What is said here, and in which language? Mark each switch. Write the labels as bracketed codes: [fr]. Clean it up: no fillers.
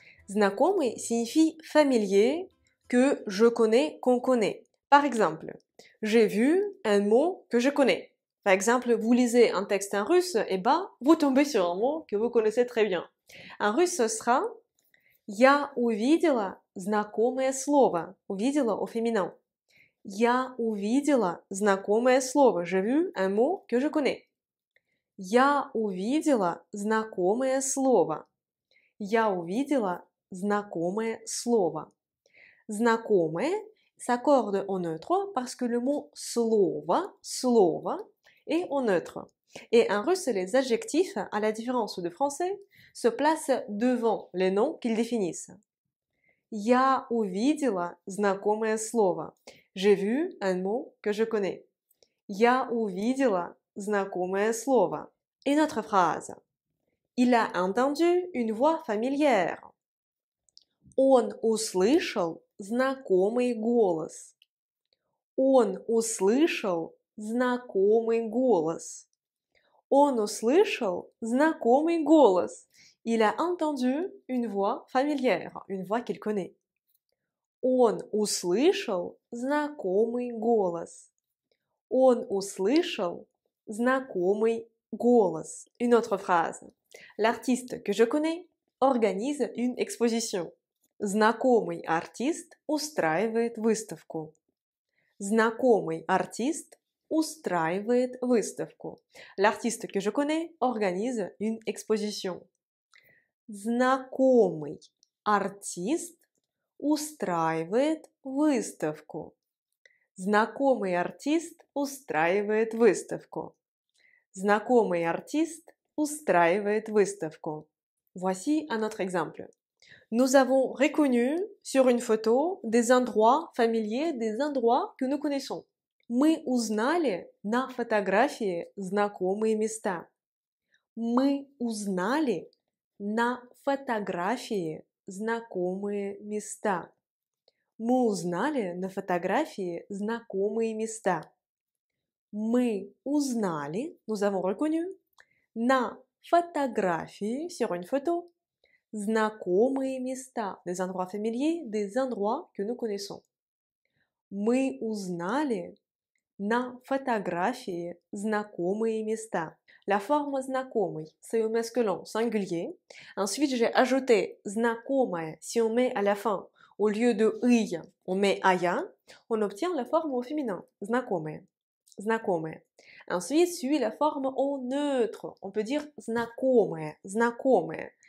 [fr] Знакомый signifie familier, que je connais, qu'on connaît. Par exemple, j'ai vu un mot que je connais. Par exemple, vous lisez un texte en russe, et vous tombez sur un mot que vous connaissez très bien. En russe, ce sera [ru] «Я увидела знакомое слово». [fr] Увидела au féminin. [ru] «Я увидела знакомое слово». [fr] J'ai vu un mot que je connais. [ru] «Я увидела знакомое слово». «Я увидела знакомое слово». [fr] Знакомое s'accorde en neutre parce que le mot слово, слово, est en neutre. Et en russe, les adjectifs, à la différence de français, se placent devant les noms qu'ils définissent. [ru] Я увидела знакомое слово. [fr] J'ai vu un mot que je connais. [ru] Я увидела знакомое слово. [fr] Une autre phrase. Il a entendu une voix familière. [ru] Он услышал знакомый голос. Он услышал знакомый голос. Он услышал знакомый голос. [fr] Il a entendu une voix familière, une voix qu'il connaît. [ru] Он услышал знакомый голос. Он услышал знакомый голос. [fr] Une autre phrase. L'artiste que je connais organise une exposition. [ru] Знакомый артист устраивает выставку. Знакомый артист устраивает выставку. [fr] L'artiste que je connais organise une exposition. [ru] Знакомый артист устраивает выставку. Знакомый артист устраивает выставку. Знакомый артист устраивает выставку. [fr] Voici un autre exemple. Nous avons reconnu sur une photo des endroits familiers, des endroits que nous connaissons. [ru] Мы узнали на фотографии знакомые места. Мы узнали на фотографии знакомые места. Мы узнали на фотографии знакомые места. Мы узнали, [fr] nous avons reconnu, [ru] на фотографии, [fr] sur une photo, [ru] знакомые места, [fr] des endroits familiers, des endroits que nous connaissons. [ru] Мы узнали на фотографии знакомые места. [fr] La forme знакомый, c'est au masculin singulier. Ensuite, j'ai ajouté знакомое. Si on met à la fin, au lieu de «ый», on met «ая», on obtient la forme au féminin, знакомое. [ru] Знакомое. [fr] Ensuite, suit la forme au neutre. On peut dire знакомое, знакомое.